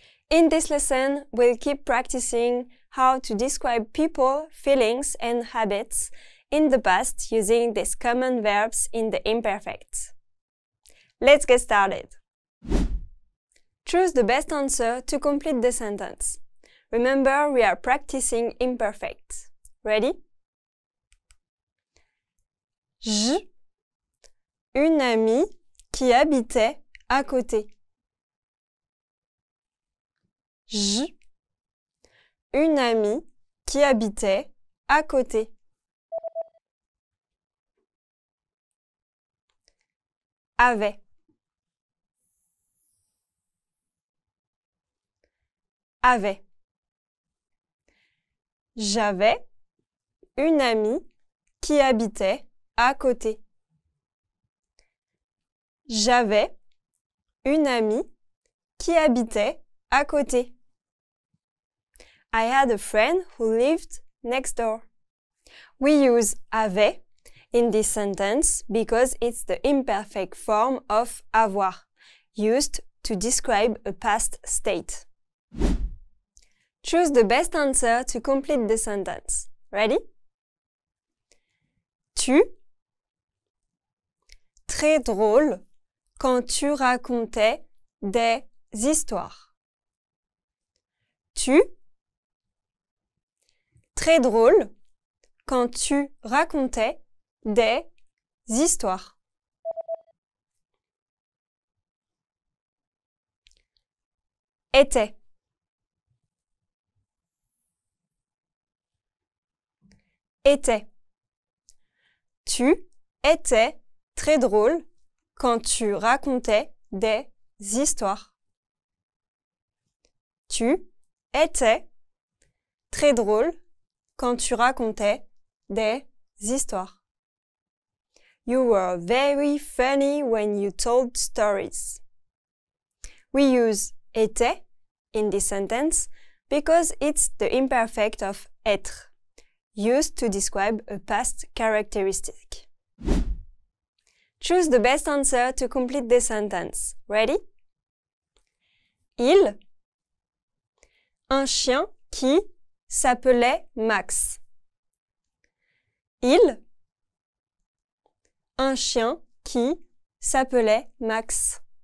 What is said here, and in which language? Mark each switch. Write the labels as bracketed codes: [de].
[en] In this lesson, we'll keep practicing how to describe people, feelings, and habits in the past using these common verbs in the imperfect. Let's get started. Choose the best answer to complete the sentence. Remember, we are practicing imperfect. Ready? [fr] Une amie qui habitait à côté. Une amie qui habitait à côté. Avait. Avait. J'avais une amie qui habitait à côté. J'avais une amie qui habitait à côté. [en] I had a friend who lived next door. We use avait in this sentence because it's the imperfect form of avoir, used to describe a past state. Choose the best answer to complete the sentence. Ready? [fr] Tu. Très drôle quand tu racontais des histoires. Tu. Très drôle quand tu racontais des histoires. Était. Était. Tu étais très drôle quand tu racontais des histoires. Tu étais très drôle quand tu racontais des histoires. [en] You were very funny when you told stories. We use était in this sentence because it's the imperfect of être, used to describe a past characteristic. Choose the best answer to complete the sentence. Ready? [fr] Il. Un chien qui s'appelait Max. Il. Un chien qui s'appelait Max.